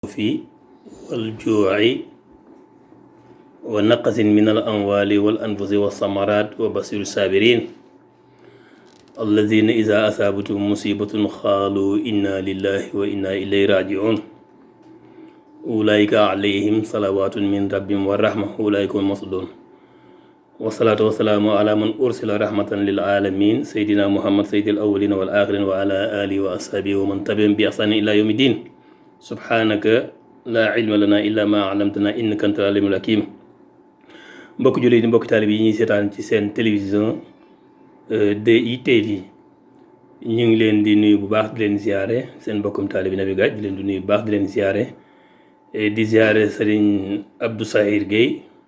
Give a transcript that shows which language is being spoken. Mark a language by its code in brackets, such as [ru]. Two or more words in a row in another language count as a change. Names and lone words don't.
[ar] في والجوع ونقص من الأموال والأنفس والثمرات وبشر الصابرين الذين إذا أصابتهم مصيبة قالوا إنا لله وإنا إليه راجعون أولئك عليهم صلوات من ربهم ورحمة أولئك هم المهتدون والصلاة والسلام على من أرسل رحمة للعالمين سيدنا محمد سيد الأولين والآخرين وعلى آله وأصحابه ومن تبعهم بإحسان إلى يوم الدين سبحانك لا علم لنا إلا ما علمتنا إنك أنت العليم الحكيم [wo] mbokk jullit yi mbokk taalib yi ñuy seetaan ci seen télévision DITV ñu ngi leen di nuyu bu baax di leen ziare seen mbokkum taalib Nabi Gadj di leen di nuyu bu baax di leen ziare di ziare Serigne Abdou Sahir Gueye